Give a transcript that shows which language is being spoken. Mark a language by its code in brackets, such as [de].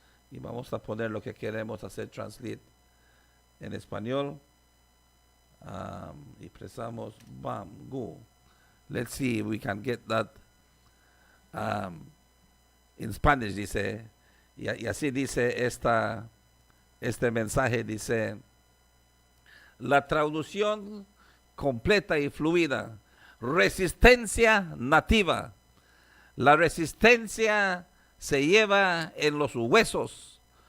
[es] Y vamos a poner lo que queremos hacer translate en español. Y presamos, bam, go. [en] Let's see if we can get that in Spanish, dice. [es] Y así dice este mensaje, dice: la traducción completa y fluida. Resistencia nativa. La resistencia se lleva en los huesos.